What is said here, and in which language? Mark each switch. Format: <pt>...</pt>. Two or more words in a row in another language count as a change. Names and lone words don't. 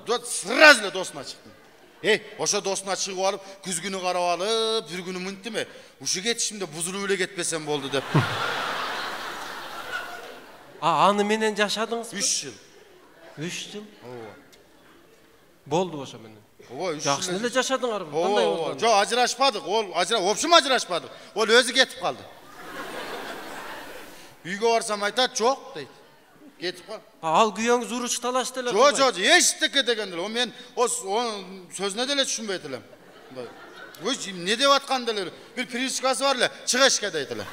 <ky>Сразу эле досуна чыктым. Ошо досуна чыгып алып, күз күнү карап алып, бир күнү мынтиме, ушу кетишимде бузулуп эле кетпесем болду деп. Аны менен жашадыңызбы? 3 жыл. 3 жыл? Ооба. Болду ошо менен. Ооба, 3 жыл. Жакшы эле жашадыңарбы? Кандай болду? Жок, ажырашпадык. Ол общем ажырашпадык. Ол өзү кетип калды. Үйгө барсам айтат, жок дейт. Кетип кал. Ал күйөөңүз уруш талаш деле. Жок, эчтеке деген эле. Мен сөзүнө деле түшүнбөйт элем. Не деп аткан деле. Бир присказкасы бар эле, чык эшикке дейт эле.</ky>